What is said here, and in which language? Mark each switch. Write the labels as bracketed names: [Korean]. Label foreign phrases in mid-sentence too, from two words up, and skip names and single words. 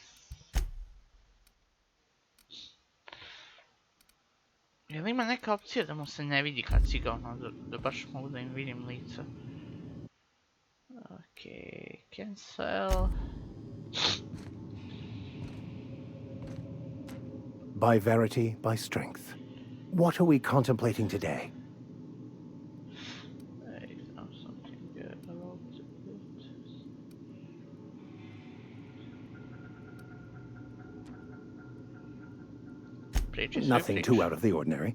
[Serbian] Jel ima neka opcija da mu se ne vidi kad si ga ono, da baš mogu da im vidim lica? Okej, [English] cancel... By verity, by strength. What are we contemplating today? Nothing too out of the ordinary.